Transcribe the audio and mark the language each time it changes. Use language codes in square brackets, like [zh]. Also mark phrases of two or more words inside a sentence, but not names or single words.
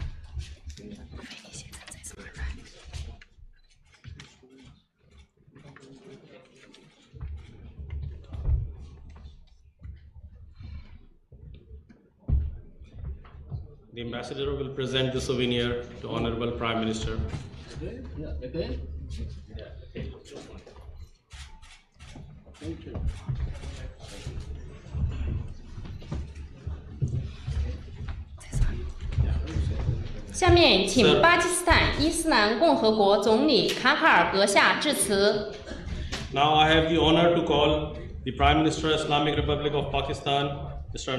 [en] The ambassador will present the souvenir to Honorable Prime Minister. Okay, yeah, okay. Yeah, okay. Thank you. [zh] 下面，请巴基斯坦伊斯兰共和国总理卡卡尔阁下致辞。 [en] Now I have the honor to call the Prime Minister of Islamic Republic of Pakistan, Mr.